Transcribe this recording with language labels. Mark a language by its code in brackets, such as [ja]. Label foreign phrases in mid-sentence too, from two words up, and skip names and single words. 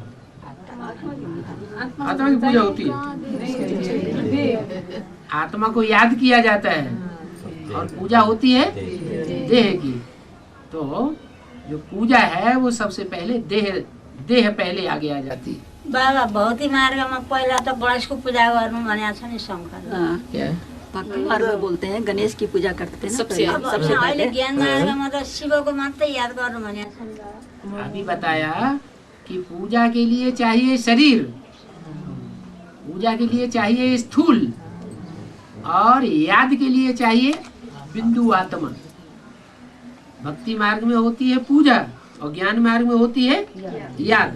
[hi] आत्मा की पूजा होती है। आत्मा को याद किया जाता है और पूजा होती है देह की। तो जो पूजा है वो सबसे पहले देह पहले आगे आ जाती है। [ne] बाबा भौतिक मार्गमा पहिला त गणेशको पूजा गर्नु भनेको छ नि शङ्कर। [hi] क्या भक्ति मार्ग में बोलते हैं गणेश की पूजा करते हैं ना सबसे पहले, सबसे [ne] अहिले [hi] पहले। [ne] ज्ञान मार्गमा त शिवको मात्रै याद गर्नु भनेको छ नि बाबा। [hi] अभी बताया कि पूजा के लिए चाहिए शरीर, पूजा के लिए चाहिए स्थूल, और याद के लिए चाहिए बिंदु आत्मा। भक्ति मार्ग में होती है पूजा और ज्ञान मार्ग में होती है याद।